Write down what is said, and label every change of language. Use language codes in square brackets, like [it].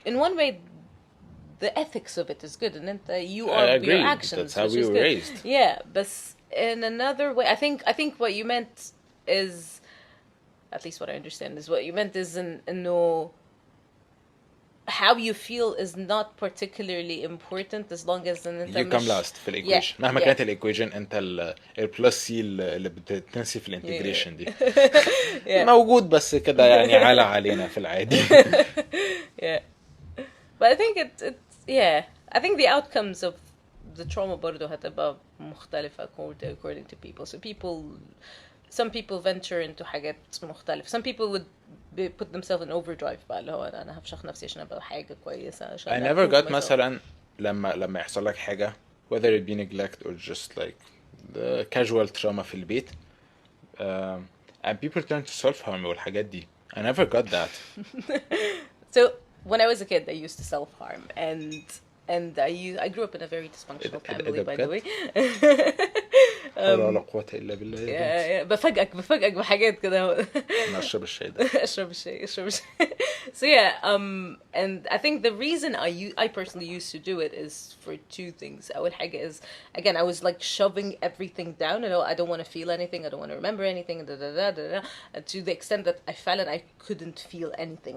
[en] In one way the ethics of it is good and انت you are your actions. That's how we were raised. Yeah, but in another way I think what you meant is at least what I understand is what you meant is إنه how you feel is not particularly important as long as [ar] ان انت [en] you come [ar] مش last في الايكويشن مهما كانت الايكويشن انت البلس سي اللي بتنسي في الانتجريشن دي موجود بس كده يعني علينا في العادي. [en] yeah. But I think yeah, I think the outcomes of the trauma [ar] برضه هتبقى مختلفة [en] according to people. So some people venture into [ar] حاجات مختلفة. [en] Some people would put themselves in overdrive [ar] بقى اللي هو أنا هفشخ نفسي عشان أبقى حاجة كويسة عشان [en] I never got myself. [ar] مثلا لما يحصل لك حاجة [en] whether it be neglect or just like the casual trauma [ar] في البيت [en] and people turn to self-harm [ar] والحاجات دي. [en] I never got that. So when I was a kid I used to self-harm and I grew up in a very dysfunctional family by the way. [ar] حول ولا قوة إلا بالله يا بنت. بفاجئك بحاجات كده. أنا أشرب الشاي ده. اشرب الشاي. [en] So yeah, and I think the reason I personally used to do it is for two things. [ar] أول حاجة [en] is again I was like shoving everything down. You know, I don't want to feel anything. I don't want to remember anything. To the extent that I felt I couldn't feel anything.